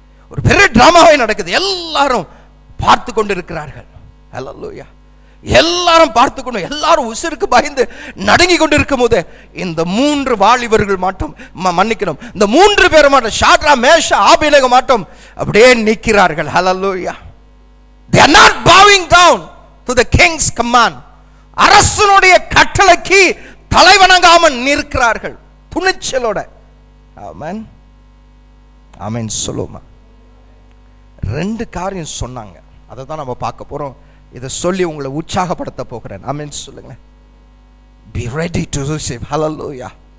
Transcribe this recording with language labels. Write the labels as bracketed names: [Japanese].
[Tamil] ஒரு பெரிய டிராமாவே நடக்குது. எல்லாரும் பார்த்து கொண்டு இருக்கிறார்கள். ஹல்லேலூயா. எல்லாரும் பார்த்து கொண்டு, எல்லாரும் உசுருக்கு பயந்து நடுங்கி கொண்டு இருக்கும் போது இந்த 3 வாலிபர்கள் மட்டும் மன்னிக்கணும், இந்த 3 பேர் மட்டும் ஷாத்ரா மேஷா ஆபேத்நேகோ மட்டும் அப்படியே நிற்கிறார்கள். ஹல்லேலூயா. [English] They are not bowing down to the king's command. [Tamil] அரசனுடைய கட்டளைக்கு தலைவணங்காமல் நிற்கிறார்கள் துணிச்சலோட. ஆமென் ஆமென் சொல்லுமா. 2 காரியம் சொன்னாங்க, அதை தான் நம்ம பார்க்க போறோம். இதை சொல்லி உங்களை உற்சாகப்படுத்த போகிறேன். ஆமென் சொல்லுங்க. [English] Be ready to receive. Hallelujah.